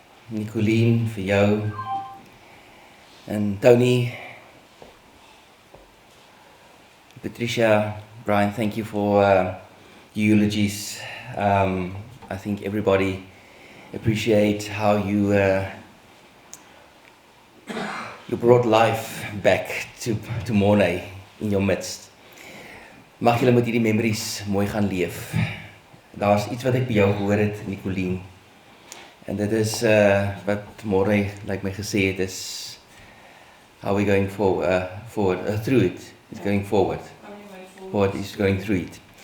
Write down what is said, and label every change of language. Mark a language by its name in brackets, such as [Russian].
[English] Nicoline, [Afrikaans] vir jou. [English] And Tony, Patricia, Brian, thank you for the eulogies. I think everybody appreciates how you brought life back to Mornay in your midst. [Afrikaans] Mag julle met hierdie memories mooi gaan leef. Daar's iets wat ek by jou gehoor het, Nicoline. En dit is wat Mornay like my gesê het, [English] is how we going forward through it. It's going forward. What is going through it.